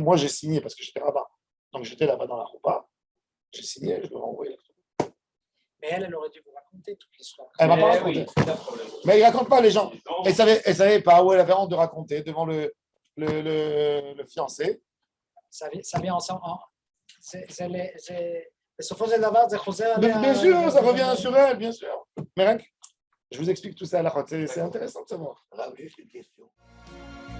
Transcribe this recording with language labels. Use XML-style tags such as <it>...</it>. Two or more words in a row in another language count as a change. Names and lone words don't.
<fr>Moi, j'ai signé parce que j'étais rabbin. Donc, j'étais là-bas dans la roupa. J'ai signé, je lui ai renvoyé. Mais elle aurait dû vous raconter toute l'histoire. Elle m'a pas Eh raconté. oui, c'est un problème. Mais il ne raconte pas les gens. Non, Elle savait pas où elle avait honte de raconter devant le fiancé. Ça vient ensemble.</fr> <he>בסופו של דבר זה חוזר עליה.</he> <fr>Bien sûr, ça revient sur elle, bien sûr. Mais rien que, je vous explique tout ça à la route. C'est intéressant de savoir. Rav, juste une question.</fr>